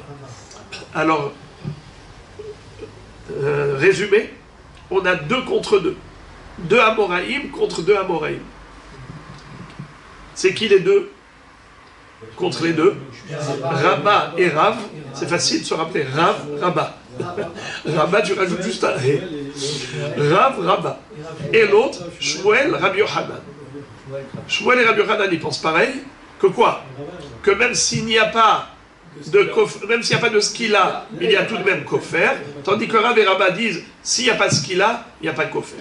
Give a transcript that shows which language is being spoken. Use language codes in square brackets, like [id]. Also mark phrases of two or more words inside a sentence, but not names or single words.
[fr] Alors résumé, on a 2 contre 2. 2 Amoraïm contre 2 Amoraïm. C'est qui les deux contre les deux? Rabba et Rav. C'est facile de se rappeler. Rav, Rabba. Rabba, tu rajoutes juste un ré. Rav, Rabba. Et l'autre, Shmuel, Rabbi Yochanan. Shmuel et Rabbi Yochanan, ils pensent pareil. Que quoi? Que même s'il n'y a pas même s'il n'y a pas de skila, il y a tout de même kofer. Tandis que Rav et Rabba disent, s'il n'y a pas de skila, il n'y a pas de kofer.